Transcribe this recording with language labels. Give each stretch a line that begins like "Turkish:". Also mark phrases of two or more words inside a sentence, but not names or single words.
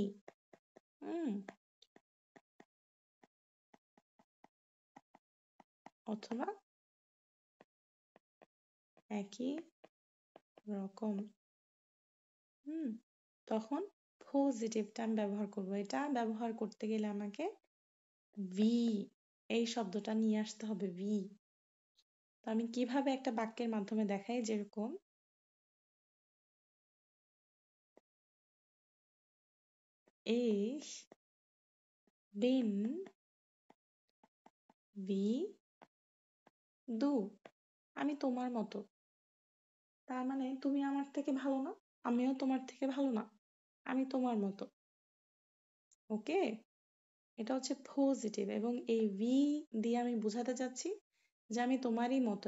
Bangla: হুম। অথবা একই রকম। হুম। তখন পজিটিভটা আমি ব্যবহার করব। এটা ব্যবহার করতে গেলে আমাকে ভি এই শব্দটা নিয়ে আসতে হবে, ভি। তো আমি কিভাবে একটা বাক্যের মাধ্যমে দেখাই, যেরকম
German: ich bin wie du,
Bangla: আমি তোমার মতো। তার মানে তুমি আমার থেকে ভালো না, আমিও তোমার থেকে ভালো না, আমি তোমার মতো। ওকে, এটা হচ্ছে পজিটিভ। এবং এই ভি দিয়ে আমি বোঝাতে চাচ্ছি যে আমি তোমারই মতো।